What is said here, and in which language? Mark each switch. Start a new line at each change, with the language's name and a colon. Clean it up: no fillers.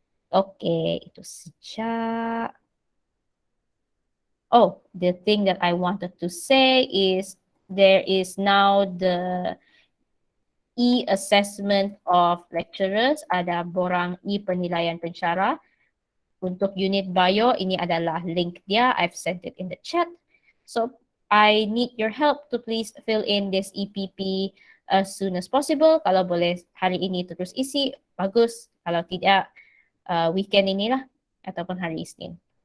Malay: Okay, itu saja.
English: Oh, the thing that I wanted to say is there is now the e-assessment of lecturers.
Malay: Ada borang e-penilaian pensyarah. Untuk unit bio, ini adalah link dia.
English: I've sent it in the chat. So, I need your help to please fill in this EPP as soon as possible.
Malay: Kalau boleh hari ini terus isi, bagus. Kalau tidak, weekend inilah ataupun hari Isnin.